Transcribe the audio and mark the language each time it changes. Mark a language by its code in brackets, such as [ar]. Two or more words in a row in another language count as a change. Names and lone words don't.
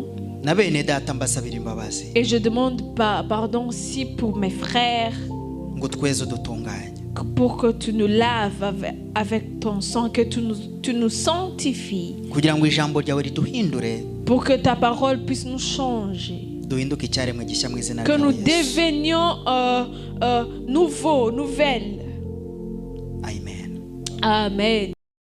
[rw] Na bene data mbasabira imbabazi. [fr] Et je demande pardon aussi pour mes frères. [rw] Ngo tweze dutunganye. [fr] Pour que tu nous laves avec ton sang, que tu nous sanctifies. [rw] Kugira ngo ijambo ryawe riduhindure. [fr] Pour que ta parole puisse nous changer. [rw] Duhinduke icyaremwe gishya mu izina [fr] Que [rw] rya [fr] nous [rw] Yesu. [fr] devenions nouveaux, nouvelles. Amen. Amen.